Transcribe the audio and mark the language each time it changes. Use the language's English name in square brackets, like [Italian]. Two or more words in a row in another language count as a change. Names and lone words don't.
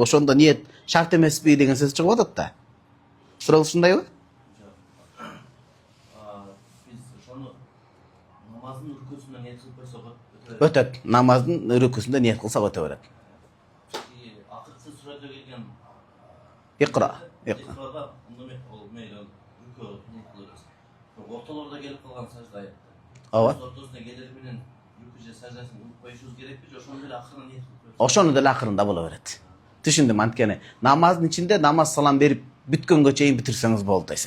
[Kyrgyz] Ошондо ниет шарт эмеспи деген сөз чыгып атат да. Сурооңуз ушундайбы? Биз ошону намаздын рүкүсүндө ниет кылып койсок Өтөт. Намаздын рүкүсүндө ниет кылсак өтө берет. Акыркы сүрөдө келген Икра. Икрада [Kazakh] ол мейлі [Kyrgyz] рүкү ниет кылабыз. Ортолорда келип калган сажда аятта. Ооба. Ортосуна келери менен рүкү же саждасын кылып коюшубуз керекпи же ошону деле акырын ниет кылып? Ошону деле акырында боло берет. Түшүндүм, анткени намаздын ичинде намаз салам берип бүткөнгө чейин бүтүрсөңүз болду эсеп.